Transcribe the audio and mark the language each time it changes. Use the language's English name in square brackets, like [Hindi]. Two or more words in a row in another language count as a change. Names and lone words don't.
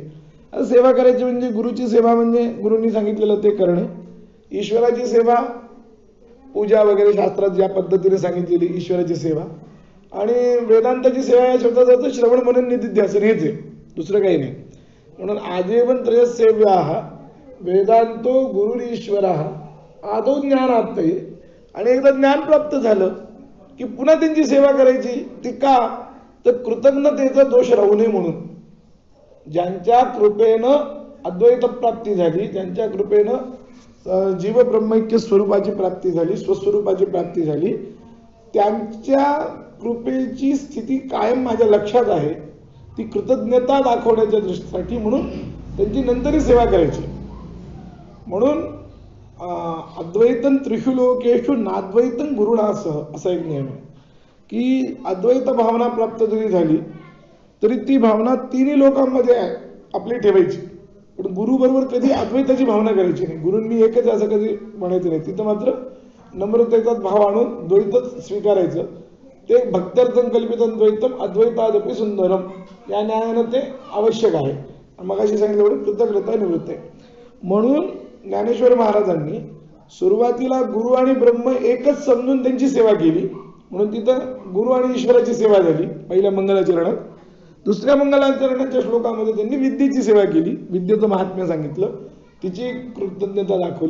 [Marathi] सेवा करायची म्हणजे गुरुची सेवा म्हणजे गुरुंनी सांगितलेलं ते करणे, ईश्वराची सेवा पूजा वगैरे शास्त्रात ज्या पद्धतीने सांगितलेली ईश्वराची सेवा, आणि वेदांताची सेवा या शब्दाचा अर्थ श्रवण मनन निधिध्यासन हेच आहे, दुसरं काही नाही. [Sanskrit] म्हणून आजीवन त्रयसेव्याः वेदांतो गुरुरीश्वरः आदौ ज्ञानाप्तये, [Marathi] आणि एकदा ज्ञान प्राप्त झालं की पुन्हा त्यांची सेवा करायची. ती का, तर कृतज्ञतेचा दोष राहू नये म्हणून. ज्यांच्या कृपेनं अद्वैत प्राप्ती झाली, ज्यांच्या कृपेनं जीव ब्रह्मैक्य स्वरूपाची प्राप्ती झाली, स्वस्वरूपाची प्राप्ती झाली, त्यांच्या कृपेची स्थिती कायम माझ्या लक्षात आहे, ती कृतज्ञता दाखवण्याच्या दृष्टीसाठी म्हणून त्यांची नंतरही सेवा करायची. म्हणून [Sanskrit] अद्वैतन त्रिषु लोकेषु नाद्वैतन गुरुणासह [Marathi] असा एक नियम आहे की अद्वैत भावना प्राप्त जरी झाली तरी ती भावना तिन्ही लोकांमध्ये आपली ठेवायची, पण गुरु बरोबर कधी अद्वैताची भावना करायची नाही. गुरूंनी एकच असं कधी म्हणायचं नाही, तिथं मात्र नम्रतेचा भाव आणून द्वैतच स्वीकारायचं. ते [Sanskrit] भक्त्यर्थं कल्पितं द्वैतम अद्वैतादपि सुंदरम [Marathi] या न्यायानं ते आवश्यक आहे. मगाशी सांगितलं कृतज्ञता निवृत्त आहे. म्हणून ज्ञानेश्वर महाराजांनी सुरुवातीला गुरु आणि ब्रह्म एकच समजून त्यांची सेवा केली, म्हणून तिथं गुरु आणि ईश्वराची सेवा झाली पहिल्या मंगलाचरणात. दुसऱ्या मंगलाचरणाच्या श्लोकामध्ये त्यांनी विद्येची सेवा केली, विद्येचं महात्म्य सांगितलं, तिची कृतज्ञता दाखवली.